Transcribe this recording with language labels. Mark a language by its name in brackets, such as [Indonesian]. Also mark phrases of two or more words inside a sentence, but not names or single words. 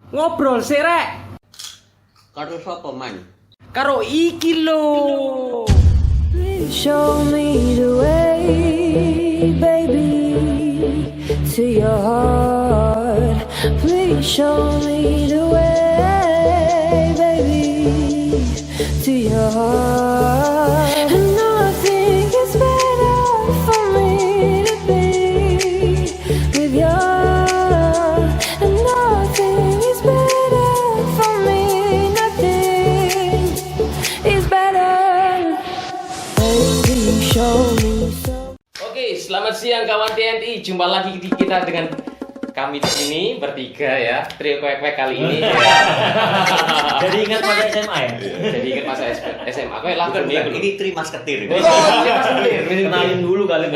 [Javanese] Ngobrol sih rek. Karo sapa man? Karo iki lho. [English] Please show me the way, baby, to your heart. Please show me the way, baby, to your heart. And I think it's better for me to be with you. And I think it's better for me, nothing is better. Baby, show me so. [Indonesian] Oke, selamat siang kawan TNI. Jumpa lagi kita dengan kami di sini bertiga ya. Trio kwek-kwek kali ini. Jadi ingat masa SMA ya? Jadi ingat masa SMA. Kowe lakukan nih. Ini Tri Masketir. Kenalin dulu kalian